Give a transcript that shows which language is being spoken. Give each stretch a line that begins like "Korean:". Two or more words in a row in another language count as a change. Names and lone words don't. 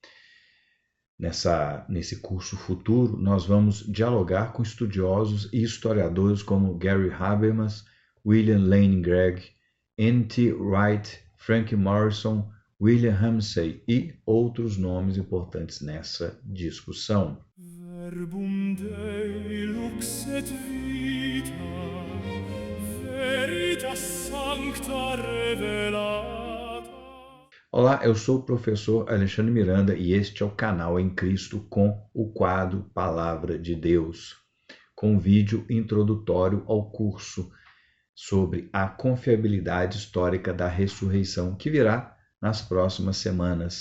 Portuguese: Nesse curso futuro, nós vamos dialogar com estudiosos e historiadores como Gary Habermas, William Lane Craig, N.T. Wright, Frank Morrison, William Ramsay e outros nomes importantes nessa discussão.
Latin: Verbum Dei lux et vita, veritas sancta revelata.
Portuguese: Olá, eu sou o professor Alexandre Miranda e este é o canal Em Cristo com o quadro Palavra de Deus, com um vídeo introdutório ao curso sobre a confiabilidade histórica da ressurreição que virá nas próximas semanas.